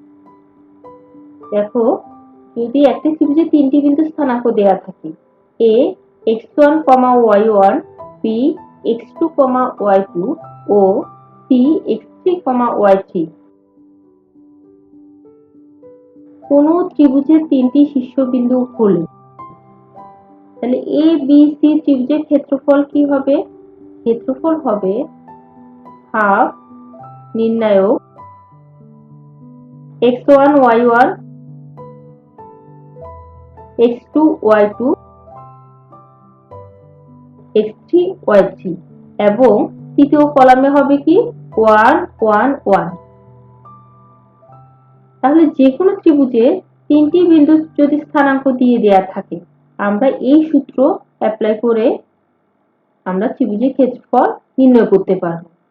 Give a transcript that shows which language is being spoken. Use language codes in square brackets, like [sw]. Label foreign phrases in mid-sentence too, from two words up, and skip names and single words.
[bn] দেখো, যদি একটি ত্রিভুজে তিনটি বিন্দু স্থানাঙ্ক দেওয়া থাকে, a x1, y1, b x2, y2 ও c x3, y3। কোন ত্রিভুজের তিনটি শীর্ষবিন্দু হলে তাহলে a b c ত্রিভুজের ক্ষেত্রফল কি হবে, ক্ষেত্রফল হবে হাফ নির্ণায়ক x1 y1 x2 y2 x3 y3 এবং তৃতীয় কলামে হবে কি 1 1 1। তাহলে যে কোনো ত্রিভুজে তিনটি বিন্দু যদি স্থানাঙ্ক দিয়ে দেয়া থাকে, আমরা এই সূত্র অ্যাপ্লাই করে আমরা ত্রিভুজের ক্ষেত্রফল নির্ণয় করতে পারব।